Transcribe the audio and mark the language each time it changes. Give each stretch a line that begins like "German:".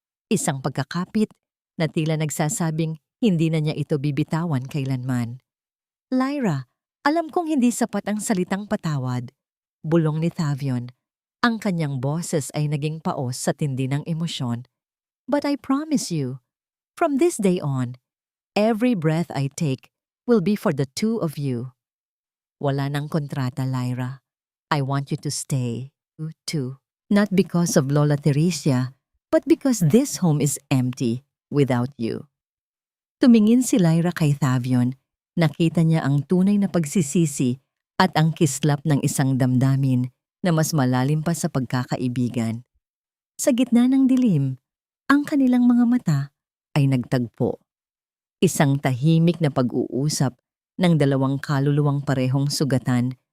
Filipino: Isang pagkakapit na tila nagsasabing hindi na niya ito bibitawan kailanman. Lyra, alam kong hindi sapat ang salitang patawad. Bulong ni Tavion. Ang kanyang boses ay naging paos sa tindi ng emosyon.
English: But I promise you, from this day on, every breath I take will be for the 2 of you.
Filipino: Wala nang kontrata,
English: Lyra. I want you to stay, too. Not because of Lola Teresia, but because this home is empty without you.
Filipino: Tumingin si Lyra kay Tavion. Nakita niya ang tunay na pagsisisi at ang kislap ng isang damdamin na mas malalim pa sa pagkakaibigan. Sa gitna ng dilim, ang kanilang mga mata ay nagtagpo. Isang tahimik na pag-uusap ng 2 kaluluwang parehong sugatan